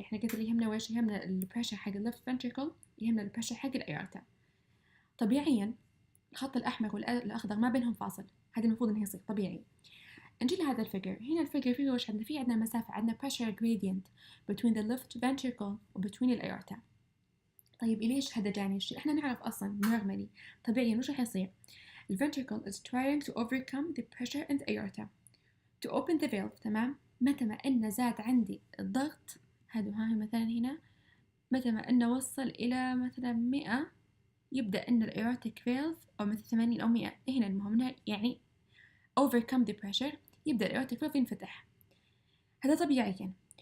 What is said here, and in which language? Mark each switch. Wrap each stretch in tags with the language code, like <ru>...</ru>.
<ar>احنا قلت اللي يهمنا ويش؟ يهمنا البريشر حق الليفت فنتريكل، يهمنا البريشر حق الايورتا. طبيعيا الخط الاحمر والاخضر ما بينهم فاصل، هذا المفروض انه يصير طبيعي. نجي لهذا الفيجر. هنا الفيجر فيه وش عندنا؟ فيه عندنا مسافه، عندنا</ar> <en>pressure gradient between the left ventricle</en> <ar>و between الايورتا. طيب ليش هذا جاني الشيء؟ احنا نعرف اصلا</ar> <en>normally</en> <ar>طبيعيا وش راح يصير؟</ar> <en>the ventricle is trying to overcome the pressure in the aorta to open the valve. تمام.</en> <ar>متى ما إنه زاد عندي الضغط، هذا هاي مثلا هنا متى ما إنه وصل إلى مثلا 100 يبدأ إن الأيورتيك فيلف، أو مثلا 80 أو 100 هنا المهم يعني</ar> <en>overcome the pressure،</en> <ar>يبدأ الأيورتيك فيلف ينفتح. هذا طبيعيا.</ar>